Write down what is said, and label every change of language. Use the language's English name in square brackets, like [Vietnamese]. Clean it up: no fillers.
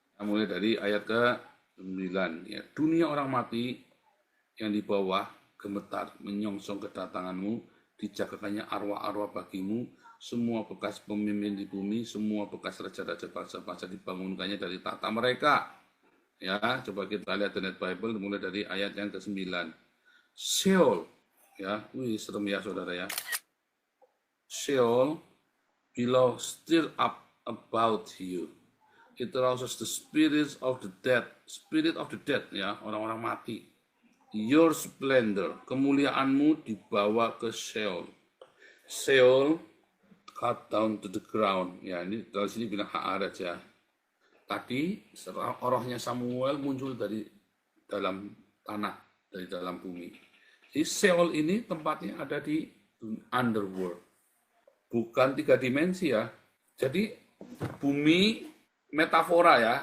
[Indonesian] Mulai dari ayat ke-9. Ya. Dunia orang mati yang di bawah gemetar, menyongsong kedatanganmu, dijagakannya arwah-arwah bagimu, semua bekas pemimpin di bumi, semua bekas raja-raja bangsa-bangsa dibangunkannya dari tata mereka. Ya, coba kita lihat di Net Bible mulai dari ayat yang ke-9. Sheol, ya, wih serem ya saudara ya. [English] Sheol below still up about you. It arouses the spirits of the dead, spirit of the dead ya, [Indonesian] orang-orang mati. [English] Your splendor, [Indonesian] kemuliaanmu dibawa ke Sheol. [English] Sheol cut down to the ground. [Indonesian] Ya, ini dari sini bilang Haaretz ya. Tadi rohnya Samuel muncul dari dalam tanah, dari dalam bumi. Jadi Sheol ini tempatnya ada di underworld. Bukan 3 dimensi ya. Jadi bumi metafora ya.